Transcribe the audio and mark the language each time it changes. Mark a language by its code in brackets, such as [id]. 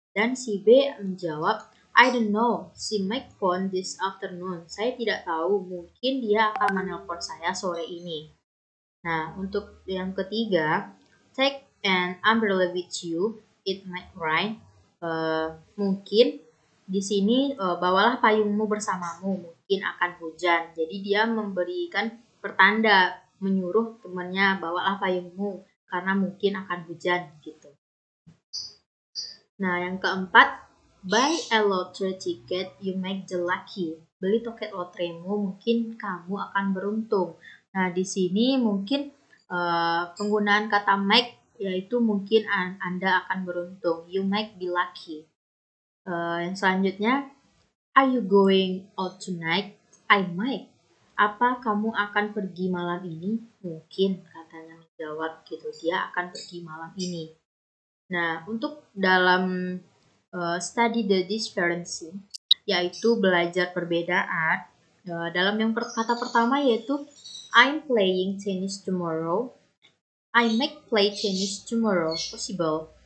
[id] Dan si B menjawab, [en] I don't know, she might phone this afternoon. [id] Saya tidak tahu, mungkin dia akan menelpon saya sore ini. Nah, untuk yang ketiga, [en] take an umbrella with you, it might rain. [id] Mungkin di sini bawalah payungmu bersamamu, mungkin akan hujan. Jadi dia memberikan pertanda, menyuruh temannya bawalah payungmu karena mungkin akan hujan gitu. Nah, yang keempat, [en] buy a lottery ticket, you make the lucky. [id] Beli tiket lotremu, mungkin kamu akan beruntung. Nah, di sini mungkin penggunaan kata make yaitu mungkin Anda akan beruntung. [en] You might be lucky. [id] Yang selanjutnya, [en] are you going out tonight? I might. [id] Apa kamu akan pergi malam ini? Mungkin, katanya menjawab gitu. Dia akan pergi malam ini. Nah, untuk dalam [en] study the difference, [id] yaitu belajar perbedaan, dalam yang kata pertama yaitu [en] I'm playing tennis tomorrow. I might play tennis tomorrow. Possible.